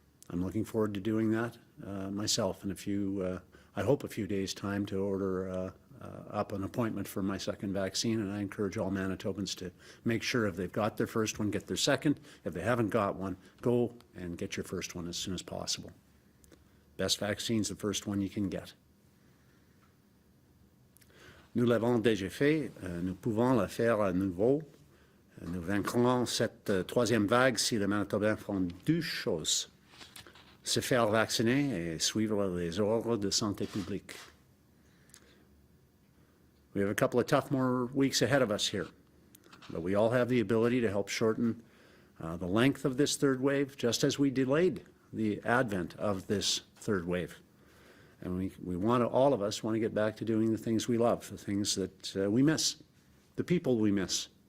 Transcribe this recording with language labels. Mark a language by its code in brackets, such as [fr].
[en] I'm looking forward to doing that myself in I hope a few days' time to order up an appointment for my second vaccine, and I encourage all Manitobans to make sure if they've got their first one, get their second. If they haven't got one, go and get your first one as soon as possible. Best vaccine's the first one you can get. [fr] Nous l'avons déjà fait, nous pouvons le faire à nouveau. Nous vaincrons cette troisième vague si les Manitobains font deux choses: se faire vacciner et suivre les ordres de santé publique. [en] We have a couple of tough more weeks ahead of us here, but we all have the ability to help shorten the length of this third wave, just as we delayed the advent of this third wave. And we want to, all of us want to get back to doing the things we love, the things that we miss, the people we miss.